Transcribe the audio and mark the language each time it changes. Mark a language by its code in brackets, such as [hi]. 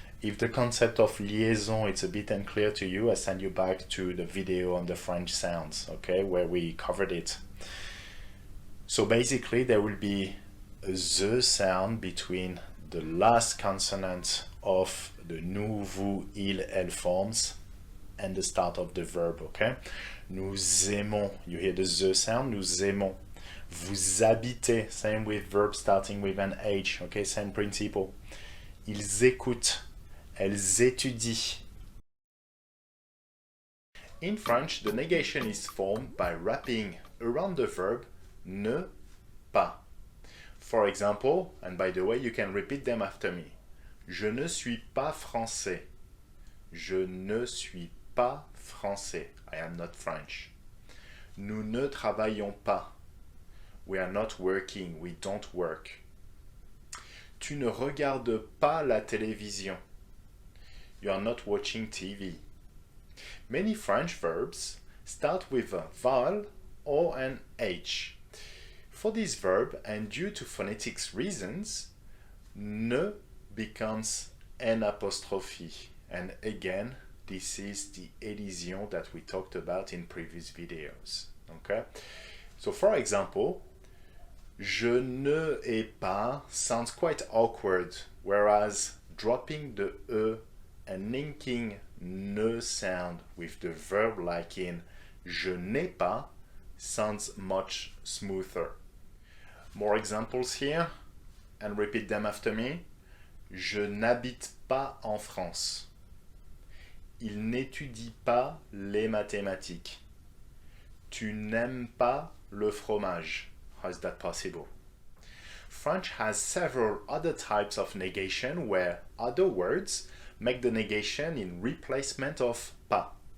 [en] If the concept of liaison is a bit unclear to you, I send you back to the video on the French sounds, okay, where we covered it. So basically there will be a the sound between the last consonant of the nous, vous, il, elles forms and the start of the verb, okay? [fr] Nous aimons, [en] you hear the the sound, [fr] nous aimons. Vous habitez, [en] same with verb starting with an H, okay, same principle. [fr] Ils écoutent, elles étudient. [en] In French, the negation is formed by wrapping around the verb ne pas. For example, and by the way, you can repeat them after me. [fr] Je ne suis pas français. Je ne suis pas français. [en] I am not French. [fr] Nous ne travaillons pas. [en] We are not working. We don't work. [fr] Tu ne regardes pas la télévision. [en] You are not watching TV. Many French verbs start with a vowel or an H. For this verb, and due to phonetics reasons, ne becomes an apostrophe. And again, this is the elision that we talked about in previous videos. Okay? So for example, [fr] je ne ai pas [en] sounds quite awkward, whereas dropping the e and linking ne sound with the verb like in [fr] je n'ai pas [en] sounds much smoother. More examples here, and repeat them after me. [fr] Je n'habite pas en France. Il n'étudie pas les mathématiques. Tu n'aimes pas le fromage. [en] How is that possible? French has several other types of negation where other words make the negation in replacement of pas.